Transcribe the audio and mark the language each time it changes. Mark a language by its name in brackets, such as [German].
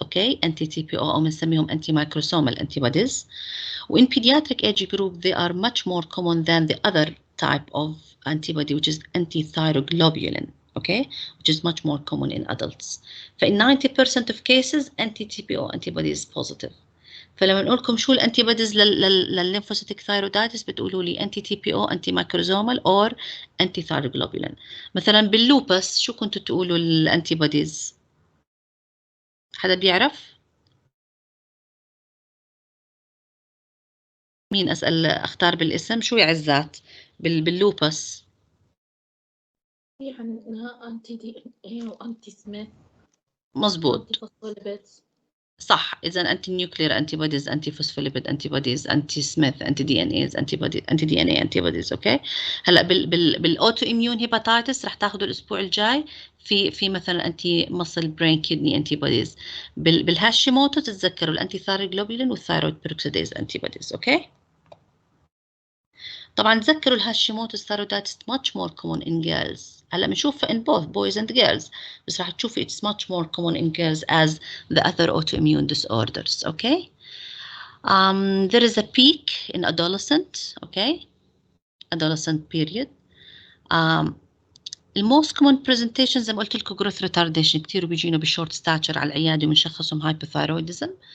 [English] Okay, anti-TPO [Arabic] أو بنسميهم [English] antimicrosomal antibodies. وin pediatric age group they are much more common than the other type of antibody, which is antithyroglobulin. Okay, which is much more common in adults. [Arabic] فإن [English] 90% of cases anti-TPO antibody is positive. [Arabic] فلما نقول لكم شو الانتيبوديز للليمفوسيتيك ثايرويدايتس بتقولوا لي انتي تي بي او، انتي مايكروزومال اور انتي ثايروجلوبولين. مثلا باللوبس شو كنتوا تقولوا الانتيبوديز؟ حدا بيعرف؟ مين اسال اختار بالاسم؟ شو يا عزات باللوبس؟ في عندنا انتي دي ان وانتي سميث. مزبوط فوسفوليبيدز. صح. اذا انتي نيوكلير انتي بوديز، انتي فوسفوليبيد انتي بوديز، انتي سميث انتي دي ان ايز انتي دي ان اي انتي بوديز. اوكي. هلا بالاوتو اميون هيباتايتس رح تاخذوا الاسبوع الجاي في مثلا انتي ماسل برين كيدني انتي بوديز. بالهاشيموتو تتذكروا الانتي ثايروجلوبولين والثايرويد بيروكسيديز انتي بوديز. اوكي. طبعا تذكروا الهاشيموتو ثايرويدايتس [English] much more common in girls. [Arabic] هلا بنشوفها [English] in both boys and girls، [Arabic] بس راح تشوفي [English] it's much more common in girls as the other autoimmune disorders. Okay. There is a peak in adolescent. Okay. Adolescent period. The most common presentations [Arabic] زي ما قلت لكم [English] growth retardation، [Arabic] كتير بيجينا بشورت ستاتشر على العيادة وبنشخصهم hypothyroidism.